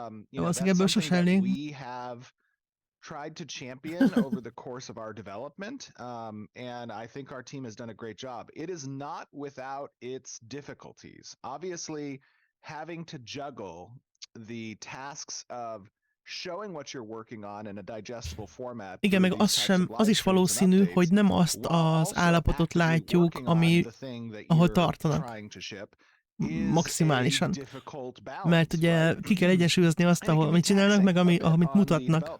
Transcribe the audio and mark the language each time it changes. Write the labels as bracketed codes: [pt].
[hu] Valószínűleg ebből sose elég. [en] Tried to champion over the course of our development, and I think our team has done a great job. It is not without its difficulties. Obviously, having to juggle the tasks of showing what you're working on in a digestible format. [hu] Igen, meg az is valószínű, hogy nem azt az állapotot látjuk, ahol tartanak. Maximálisan. Mert ugye ki kell egyensúlyozni azt, amit csinálnak, meg amit mutatnak.